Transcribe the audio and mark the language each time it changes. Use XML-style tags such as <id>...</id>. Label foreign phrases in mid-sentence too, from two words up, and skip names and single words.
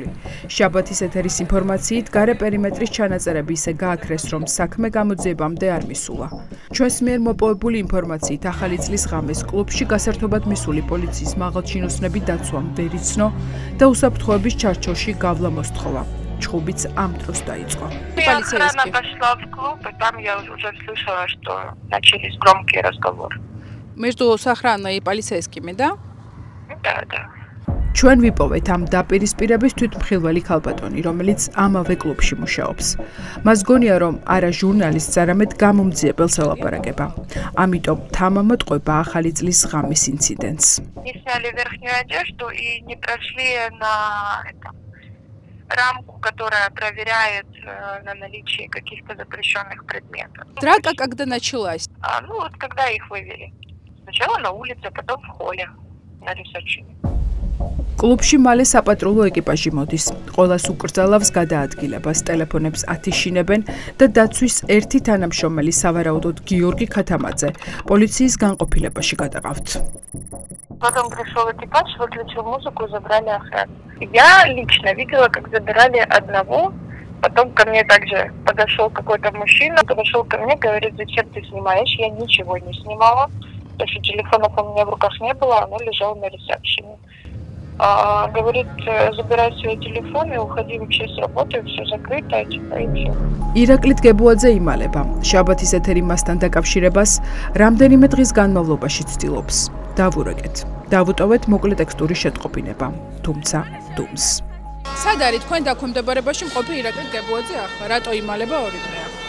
<ka>შაბათის ეთერის ინფორმაციით გარე პერიმეტრის ჩანაწერები ისე გააქრეს, რომ საქმე გამოძიებამდე არ მისულა. ჩვენს მიერ მოპოვებული ინფორმაციით ახალი წლის ღამეს კლუბში გასართობად მისული პოლიციის მაღალჩინოსნები დაცვამ ვერ იცნო და უსაფრთხოების ჩარჩოში გავლა მოსთხოვა. чхубиц am დროს დაიწყო.</ka> <ru>Полицейский пошла в клуб, и там я уже слышала, что начались громкие разговоры. Между охраной и полицейскими, да? Да.</ru> <ka>ჩვენ ვიპოვეთ ამ დაპირისპირების თვითმხილველი ქალბატონი, რომელიც ამავე კლუბში მუშაობს. მას გონია, რომ არა ჟურნალისტს, არამედ გამომძიებელს ელაპარაკება. ამიტომ თამამოტყვება ახალი წლის ღამის ინციდენტს.</ka> <ru>Сняли верхнюю одежду и не прошли на рамку, которая проверяет на наличие каких-то запрещенных предметов. Драка когда началась? Вот когда их вывели. Сначала на улице, потом в холле на ресепшене.</ru> <ka>კლუბში მალე საპატრულო ეკიპაჟი მოდის. ყველას უკრძალავს გადაადგილებას, ტელეფონებს ათიშინებენ და დაცვის ერთი თანამშრომელი, სავარაუდოდ Გიორგი Ქათამაძე, полиции განყოფილებაში გადაყავთ.</ka> <ru>Потом пришел экипаж, выключил музыку, забрали охрану. Я лично видела, как забирали одного. Потом ко мне также подошел какой-то мужчина, подошел ко мне, говорит, зачем ты снимаешь? Я ничего не снимала, потому что телефонов у меня в руках не было, оно лежало на ресепшене. Говорит, забирай свой телефон и уходи вообще с работы, все закрыто, типа, и все.</ru> <ka>ირაკლი დგებუაძე იმალება, შაბათის ეთერი მასთან დაკავშირებას რამდენიმე დღის განმავლობაში ცდილობს. დავურეკეთ, დავუტოვეთ მოკლე ტექსტური შეტყობინება, თუმცა დუმს. სად არის თქვენ დაქვემდებარებაში მყოფი ირაკლი დგებუაძე ახლა? რატო იმალება 2 დღეა?</ka>